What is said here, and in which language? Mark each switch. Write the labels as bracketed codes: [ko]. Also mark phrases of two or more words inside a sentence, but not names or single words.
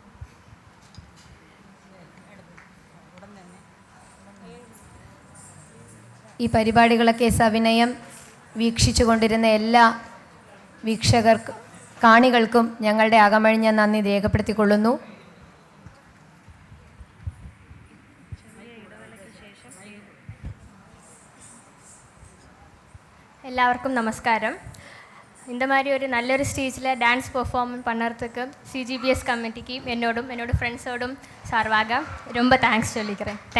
[ml] ഈ പരിപാടികളൊക്കെ സവിനയം വീക്ഷിച്ചു കൊണ്ടിരുന്ന എല്ലാ വീക്ഷകർക്കും കാണികൾക്കും ഞങ്ങളുടെ അകമഴിഞ്ഞ നന്ദി രേഖപ്പെടുത്തിക്കൊള്ളുന്നു. [ta] எல்லாருக்கும் நமஸ்காரம். இந்த மாதிரி ஒரு நல்லொரு ஸ்டேஜில் [en] dance performance [ta] பண்ணுறதுக்கு CGBS கமிட்டிக்கு என்னோட ஃப்ரெண்ட்ஸோடும் சார்பாக ரொம்ப தேங்க்ஸ் சொல்லிக்கிறேன்.